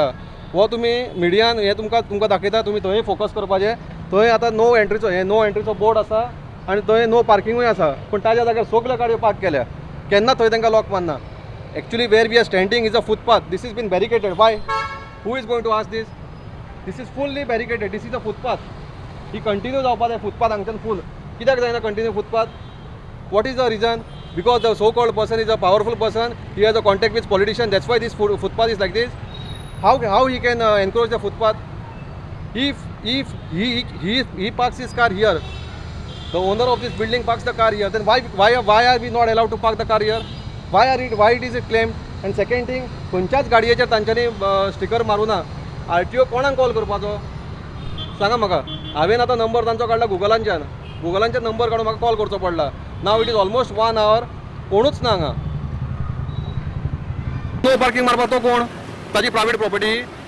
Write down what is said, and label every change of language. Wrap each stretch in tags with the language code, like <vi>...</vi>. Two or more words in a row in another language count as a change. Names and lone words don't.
<kok>हो तुमी मिडियान हें तुमकां दाखयता, तुमी थंय फोकस करपाचें. थंय आतां</kok> <en>no entrycho board</en> <kok>आसा आनी थंय</kok> <en>no parkinguy</en> <kok>आसा, पूण ताज्या जाग्यार सगळ्यो गाडयो पार्क केल्या. केन्ना थंय तांकां लॉक मारना.</kok> <en>actually where we are standing is a footpath. this is been barricaded. why? who is going to ask this? this is fully barricaded. this is a footpath.</en> <kok>ही कंटिन्यू जावपा जाय फुटपाथ हांगच्यान फूल. कित्याक जायना</kok> <en>continue footpath? what is the reason? because the so called person is a powerful person. he has a contact with politician. that's why this footpath is like this. how he can encroach the footpath? If he parks his car here, the owner of this building parks the car here, then why are we not allowed to park the car here? Why it is claimed? And second thing,</en> <kok>खंयच्याच गाडयेचेर तांच्यांनी स्टिकर मारूं ना. RTO कोणाक कॉल करपाचो सांगा म्हाका. हांवें आतां नंबर तांचो काडला गुगलांचेर नंबर काडून म्हाका कॉल करचो पडला.</kok> <en>now it is almost 1 hour</en> <kok>कोणूच ना हांगा.</kok> <en>no parking</en> <kok>मारपाक तो कोण? ताजी</kok> <en>private property.</en>